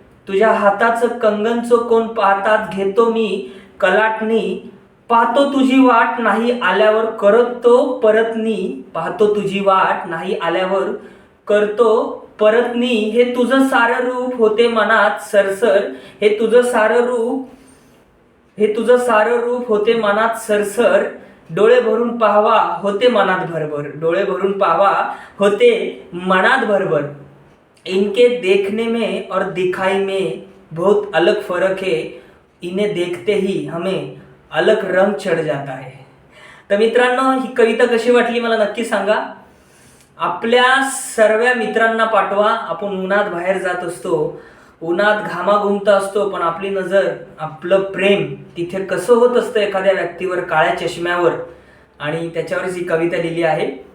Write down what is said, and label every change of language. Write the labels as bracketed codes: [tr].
[mr] तुझ्या हाताचं कंगन चोखून पाहतात घेतो मी कलाटणी, पाहतो तुझी वाट नाही आल्यावर करतो परतनी, पाहतो तुझी वाट नाही आल्यावर करतो परतनी. हे तुझं सारं रूप होते मनात सरसर, हे तुझं सारं रूप होते मनात सरसर. डोळे भरून पाहावा होते मनात भरभर, डोळे भरून पाहावा होते मनात भरभर. [hi] इनके देखने में और दिखाई में बहुत अलग फर्क है, इन्हें देखते ही हमें अलग रंग चढ जाता है. [mr] तर मित्रांनो, ही कविता कशी वाटली मला नक्की सांगा. आपल्या सर्व मित्रांना पाठवा. आपण उन्हात बाहेर जात असतो, उन्हात घामाघुमत असतो, पण आपली नजर, आपलं प्रेम तिथे कसं होत असतं एखाद्या व्यक्तीवर, काळ्या चष्म्यावर, आणि त्याच्यावरच ही कविता लिहिली आहे.